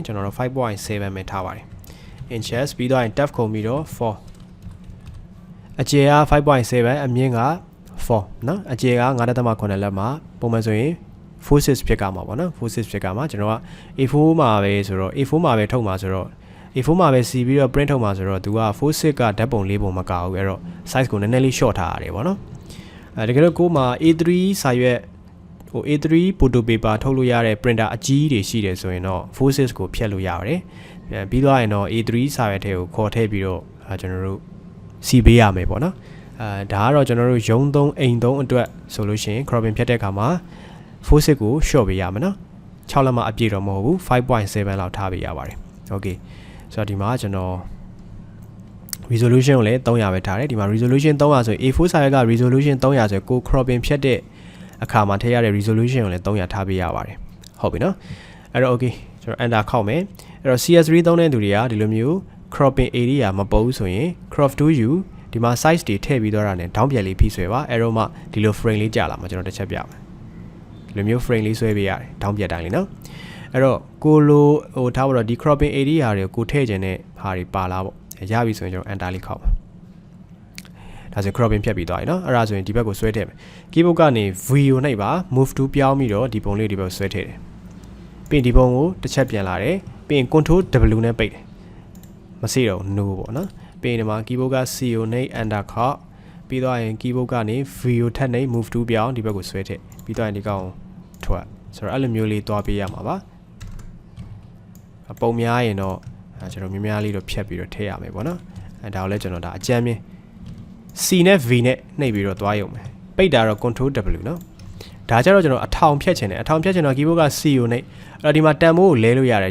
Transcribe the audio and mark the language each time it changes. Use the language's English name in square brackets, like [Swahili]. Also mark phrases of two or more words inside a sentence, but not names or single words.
[Burmese] ကျွန်တော်တို့ 5.7 ပဲထားပါတယ် inches ပြီးတော့ depth ခုံပြီးတော့4အကျယ်က 5.7 အမြင့်က4เนาะအကျယ်က 9.8 လက်မှာပုံမှန်ဆိုရင် 46 ဖြစ်ကမှာပေါ့နော်46ဖြစ်ကမှာကျွန်တော်က A4 မှာပဲဆိုတော့ A4 မှာပဲထုတ်မှာဆိုတော့ A4 မှာပဲစီပြီးတော့ print ထုတ်မှာဆိုတော့သူက46ကဓာတ်ပုံ၄ပုံမကဘူးအဲ့တော့ size ကိုနည်းန ည်းလေး short ထားရတယ်ပေါ့နော်တကယ်တော့ကိုမှာ A3 စာရွက် A3 [English] photo paper [Burmese] ထုတ်လို့ရတဲ့ printer အကြီးတွေရှိတယ်ဆိုရင်တော့46ကိုဖြတ်လို့ရပါတယ်ပြီးတော့ရင်တော့ A3 စာရွက်ထဲကိုခေါ်ထည့်ပြီးတော့ကျွန်တော်တို့စီပေးရမယ်ပေါ့နော်ဒါကတော့ကျွန်တော်တို့ရုံးသုံးအိမ်သုံးအတွက်ဆိုလို့ရှိရင် cropping ဖြတ်တဲ့အခါမှာ46ကို short ပေးရမယ် နော်6လက်မအပြည့်တော့မဟုတ်ဘူး 5.7 လောက်ထားပေးရပါတယ် okay ဆိုတော့ဒီမှာကျွန်တော် resolution ကိုလည်း300ပဲထားတယ်ဒီမှာ resolution 300ဆိုရင် A4 စာရွက်က resolution 300ဆိုရင်ကို cropping ဖြတ်တဲ့အခါမှာထည့်ရတဲ့ resolution ကိုလည်း300ထားပေးရပါတယ်ဟုတ်ပြီနော်အဲ့တော့ okay ကျွန်တော် enter ခောက်မယ်အဲ့တော့ CS3 သုံးတဲ့သူတွေကဒီလိုမျိုး [English] cropping area [Burmese] မပုတ်ဆိုရင် [English] crop to you [Burmese] ဒီမှာ size တွေထည့်ပြီးတော့တာနဲ့ down ပြန်လေးဖိဆွဲပါအဲ့တော့မှဒီလို frame လေးကြာလာမှာကျွန် တော်တစ်ချက်ပြမယ်ဒီလိုမျိုး frame လေးဆွဲပေးရတယ် down ပြန်တိုင်းလေးနော်အဲ့တော့ကိုလိုထားပါတော့ဒီ [English] cropping area [Burmese] တွေကိုထည့်ခြင်းနဲ့ဟာ တွေပါလာပေါ့ရပြီဆိုရင်ကျွန်တော် enter လေးခောက်ပါဒါဆို cropping ဖြတ်ပြီးသွားပြီเนาะအဲ့ဒါဆိုရင်ဒီဘက်ကိုဆွဲထည့်မယ် keyboard ကနေ view နှိပ်ပါ [English] move to [Burmese] ပြောင်းပြီးတော့ဒီပုံလေးဒီဘက်ဆွဲထည့်တယ်ပြီးရင်ဒီပုံကိုတစ်ချက်ပြန်လာတယ်ပြီးရင် [English] control W [Burmese] နဲ့ပိတ်တယ်မစေတော့ no ပေါ့နော်ပြီးရင်ဒီမှာ keyboard က CO နှိပ် enter ခောက်ပြီးတော့ရင် keyboard ကနေ view ထပ်နှိပ် [English] move to [Burmese] ပြောင်းဒီဘက်ကိုဆွဲထည့်ပြီးတော့ရင်ဒီကောင်ထွက်ဆိုတော့အဲ့လိုမျိုးလေးသွားပေးရမှာပါ ပုံများရင်တော့ကျွန်တော်များလေးတော့ဖြတ်ပြီးတော့ထည့်ရမယ်ပေါ့နော်အဲဒါကိုလည်းကျွန်တော်ဒါအကြမ်းမြင် C နဲ့ V နဲ့နှိပ်ပြီးတော့သွားရုံပဲပိတ်တာတော့ [English] control W [Burmese] เนาะဒါကြတော့ကျွန်တော်အထောင်ဖြတ်ချင်တယ်အထောင်ဖြတ်ချင်တော့ keyboard က C ကိုနှိပ်အဲ့တော့ဒီမှာတန်ဖိုးကိုလဲလို့ရတယ်